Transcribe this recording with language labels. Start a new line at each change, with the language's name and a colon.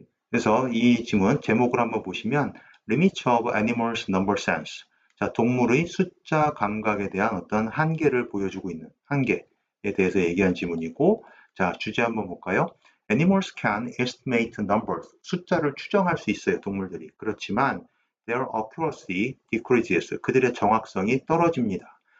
Korean: 그래서 이 지문 제목을 한번 보시면
English: Limits of Animals' Number Sense.
Korean: 자, 동물의 숫자 감각에 대한 어떤 한계를 보여주고 있는 한계에 대해서 얘기한 지문이고, 자, 주제 한번 볼까요?
English: Animals can estimate numbers.
Korean: 숫자를 추정할 수 있어요, 동물들이. 그렇지만
English: their accuracy decreases.
Korean: 그들의 정확성이 떨어집니다.